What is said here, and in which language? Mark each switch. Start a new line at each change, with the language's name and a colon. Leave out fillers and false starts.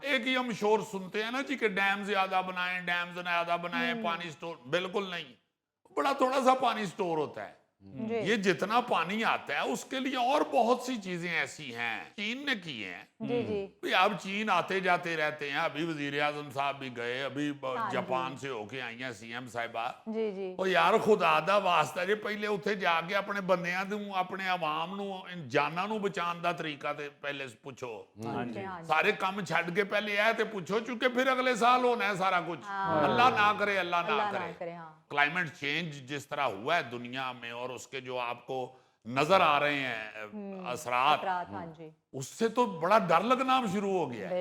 Urdu: ایک ہی ہم شور سنتے ہیں نا جی کہ ڈیم زیادہ بنائیں، ڈیم زیادہ بنائیں، پانی سٹور، بالکل نہیں، بڑا تھوڑا سا پانی سٹور ہوتا ہے۔ جی یہ جتنا پانی آتا ہے اس کے لیے اور بہت سی چیزیں ایسی ہیں چین نے کی ہیں۔ جی جی بھئی اب چین آتے جاتے رہتے ہیں، ابھی وزیر اعظم صاحب بھی گئے، ابھی جاپان سے ہو کے آئی ہیں سی ایم صاحبہ۔ جی جی
Punjabi: اور یار خدا دا واسطہ جی پہلے اتھے جا کے اپنے بندیاں نوں، اپنے عوام نوں، جاناں نوں بچان دا طریقہ تے پہلے پوچھو۔
Urdu: ہاں جی
Punjabi: سارے کام چھڈ کے پہلے آئے تے پوچھو، چونکہ پھر اگلے سال ہونا ہے سارا کچھ۔ اللہ نہ کرے، اللہ نہ
Urdu: اللہ نہ کرے۔ کرے، ہاں کلائمیٹ چینج جس طرح ہوا ہے دنیا میں اور اس کے جو آپ کو نظر آ رہے ہیں اثرات، ہاں جی اس سے تو بڑا ڈر لگنا شروع ہو گیا ہے۔